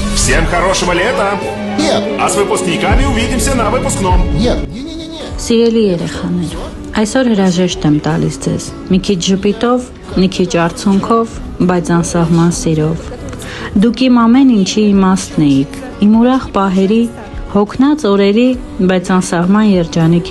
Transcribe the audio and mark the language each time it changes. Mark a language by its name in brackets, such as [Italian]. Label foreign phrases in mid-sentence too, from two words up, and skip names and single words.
[Russian] Всем хорошего лета! Нет, А с выпускниками увидимся на выпускном. нет, не-не-не-не. [Armenian] Սիրելի երեխաներ, այսօր հրաժեշտ եմ տալիս ձեզ։ Մի քիչ ժպիտով, մի քիչ արցունքով, բայց անսահման սիրով։ Դուք իմ ամեն ինչի իմաստն էիք, իմ ուրախ պահերի, հոգնած օրերի, բայց անսահման երջանիկ